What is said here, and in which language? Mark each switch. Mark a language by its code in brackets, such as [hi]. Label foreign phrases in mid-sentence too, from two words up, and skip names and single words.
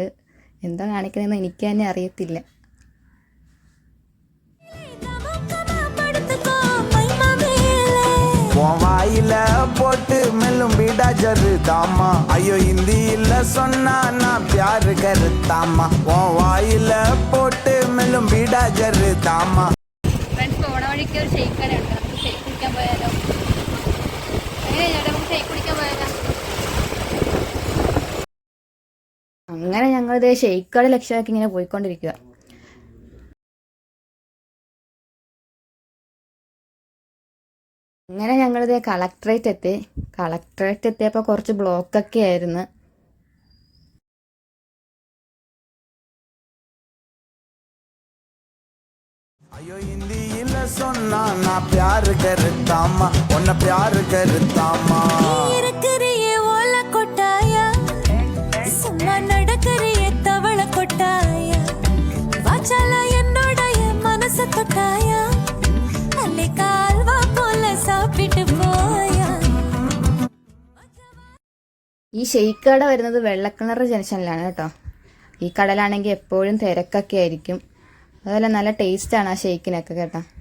[ml] എന്താ കാണിക്കുന്നതെന്ന് എനിക്ക് തന്നെ അറിയത്തില്ല. [ta] வாயில போட்டு மெல்லும் பீடா ஜருதாமா ஐயோ ஹிந்தியில சொன்னா நான் பியாரு கருத்தாமா உன் வாயில போட்டு மெல்லும் பீடா ஜருதாமா. [ml] ഫ്രണ്ട്സ്, പോണ വഴിക്ക് ഒരു ഷെയ്ക്ക് കടയുണ്ട്. നമുക്ക് ഷെയ്ക്ക് കുടിക്കാൻ പോയാലോ? നമുക്ക് ഷെയ്ക്ക് കുടിക്കാൻ പോയാലോ? അങ്ങനെ ഞങ്ങളിത് ഷെയ്ക്ക് കട ലക്ഷ്യമാക്കി ഇങ്ങനെ പോയിക്കൊണ്ടിരിക്കുക. അങ്ങനെ ഞങ്ങളിത് കളക്ടറേറ്റ് എത്തിയപ്പോൾ കുറച്ച് ബ്ലോക്കൊക്കെ ആയിരുന്നു. [ta] ஐயோ ஹிந்தியில சொன்னா நான் பியாரு கருத்தாமா உன்னை பியாரு கருத்தாமா. இருக்கிறியே ஓல கொட்டாயா, சும்மா நடக்கிறியே தவள கொட்டாயா, வாச்சால என்னோடைய மனச தொட்டாயா, அல்லே கால்வா போல சாப்பிட்டு போயா. [ml] ഈ ഷെയ്ക്ക് കട വരുന്നത് വെള്ളക്കിണർ ജംഗ്ഷനിലാണ് കേട്ടോ. ഈ കടലാണെങ്കിൽ എപ്പോഴും തിരക്കൊക്കെ ആയിരിക്കും. അതുപോലെ നല്ല ടേസ്റ്റാണ് ആ ഷെയ്ക്കിനൊക്കെ കേട്ടോ.